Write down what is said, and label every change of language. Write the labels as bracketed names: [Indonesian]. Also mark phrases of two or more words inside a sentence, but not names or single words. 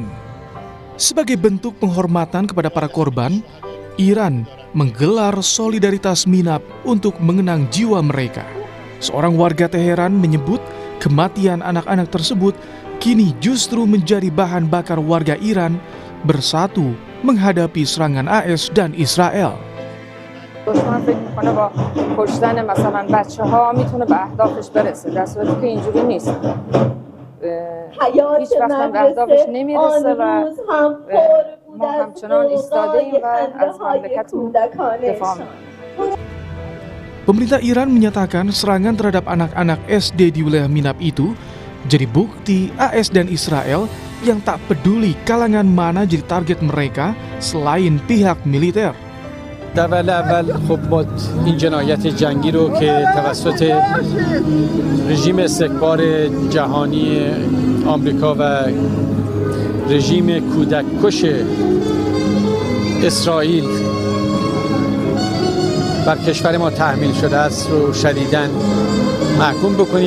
[Indonesian] Sebagai bentuk penghormatan kepada para korban, Iran menggelar solidaritas Minab untuk mengenang jiwa mereka. Seorang warga Teheran menyebut kematian anak-anak tersebut kini justru menjadi bahan bakar warga Iran bersatu menghadapi serangan AS dan Israel. [Persian] دشمن فکر میکنه با کشتن مثلا بچه‌ها میتونه به اهدافش برسه، در صورتی که اینجوری نیست. هیچ وقت به اهدافش نمیرسه و ما همچنان ایستاده ایم و از مملکتمون دفاع میکنیم. [Indonesian] Pemerintah Iran menyatakan serangan terhadap anak-anak SD di wilayah Minab itu jadi bukti AS dan Israel yang tak peduli kalangan mana jadi target mereka selain pihak militer. [Persian] در وهله اول خب ما این جنایت جنگی رو که توسط رژیم استکبار جهانی آمریکا و رژیم کودککش اسرائیل بر کشور ما تحمیل شده است رو شدیداً محکوم بکنیم.